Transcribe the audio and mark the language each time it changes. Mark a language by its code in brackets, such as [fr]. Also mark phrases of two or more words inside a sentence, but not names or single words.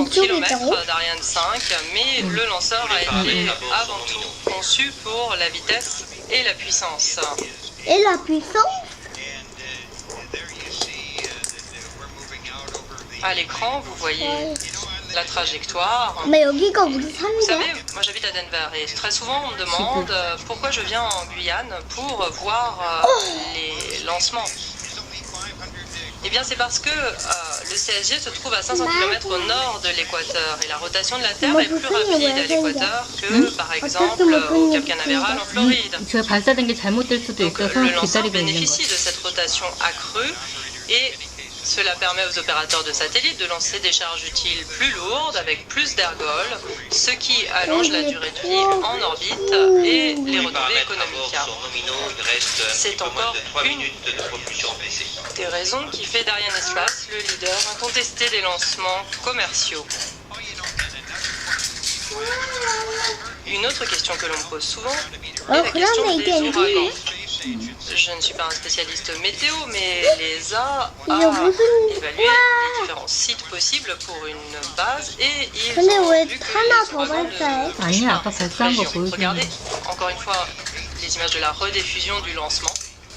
[fr] Il faut kilomètre les tarots. d'Ariane 5, mais le lanceur a été avant tout conçu pour la vitesse et la puissance. Et la puissance? À l'écran, vous voyez la trajectoire. [ko] 엄마 여기가 우리 [fr] Vous savez, [ko] 산이야? [fr] moi j'habite à Denver et très souvent on me demande pourquoi je viens en Guyane pour voir les lancements. Eh bien c'est parce que le CSG se trouve à 500 km au nord de l'équateur et la rotation de la Terre est plus rapide à l'équateur que par exemple au Cap Canaveral en Floride. [ko] 저 발사된 게 잘못될 수도 [fr] Donc [ko] 있어서 [fr] le lanceur [ko] 기다리고 있는 [fr] bénéficie [ko] 거야. [fr] de cette rotation accrue et cela permet aux opérateurs de satellites de lancer des charges utiles plus lourdes avec plus d'ergols, ce qui allonge la durée de vie en orbite et les retombées Paramètres à bord économiques. sont nominaux, il reste un C'est petit peu moins encore de 3 une minutes de propulsion baissée. Des raisons qui fait d'Ariane Espace le leader incontesté des lancements commerciaux. Une autre question que l'on me pose souvent est la question des ouragans. Je ne suis pas un spécialiste météo, mais l'ESA a évalué les différents sites possibles pour une base et ils [ko] 근데 [fr] ont [ko] 왜 [fr] vu que [ko] 하나 [fr] les [ko] 더 [fr] ouragans ne [ko] 발사해? 아니야 아까 발사한 거 [fr] région. [ko] 보여주는 [fr] Regardez, [ko] 거야. [fr] encore une fois, les images de la rediffusion du lancement.